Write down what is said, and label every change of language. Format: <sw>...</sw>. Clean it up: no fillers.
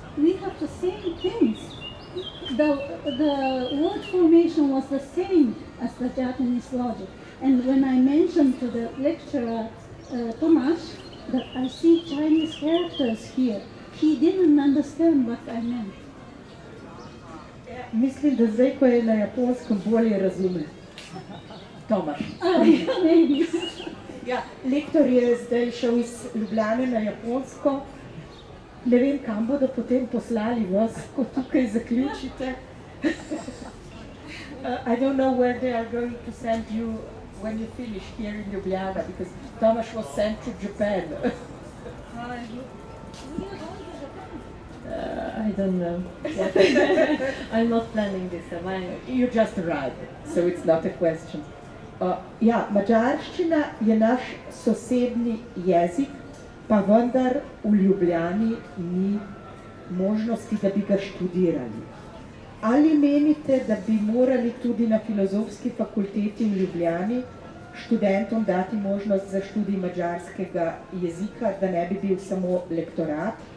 <en>We have the same things. The word formation was the same as the Japanese logic. And when I mentioned to the lecturer, Tamás, that I see Chinese characters here, he didn't understand what I meant.</en> <sl>Mislim, da zdaj, ko je na japonskem, bolje razume. Tamás.</sl> <en>Maybe.</en> <sl>Ja, lektor je zdaj šel iz Ljubljane na Japonsko. Ne vem, kam bodo potem poslali vas, ko tukaj zaključite.</sl> <en>I don't know where they are going to send you when you finish here in Ljubljana, because Tamás was sent to Japan. I don't know. I'm not planning this. You just arrived, so it's not a question.</en> <sl>Ja, madžarščina je naš sosednji jezik, pa vendar v Ljubljani ni možnosti, da bi ga študirali. Ali menite, da bi morali tudi na Filozofski fakulteti v Ljubljani študentom dati možnost za študij madžarskega jezika, da ne bi bil samo lektorat?</sl>